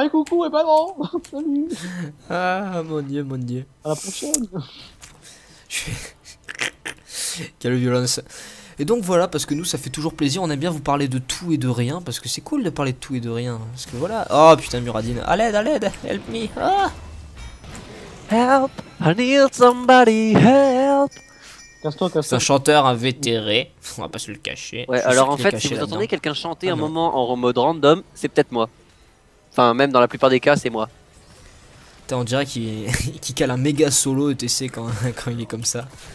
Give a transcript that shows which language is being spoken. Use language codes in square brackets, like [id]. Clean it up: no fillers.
[fr] Hey coucou et bah non. Salut. Ah mon dieu, mon dieu. À la prochaine. Quelle violence. Et donc voilà, parce que nous ça fait toujours plaisir, on aime bien vous parler de tout et de rien, parce que c'est cool de parler de tout et de rien. Parce que voilà. Oh putain Muradine, à l'aide, [en] help me. [fr] Ah. [en] Help, I need somebody, help. [fr] Casse-toi. C'est un chanteur invétéré, on va pas se le cacher. Ouais, alors en fait, si vous entendez quelqu'un chanter un moment en mode random, c'est peut-être moi. Enfin, même dans la plupart des cas, c'est moi. On dirait qu'il cale un méga solo ETC quand il est comme ça.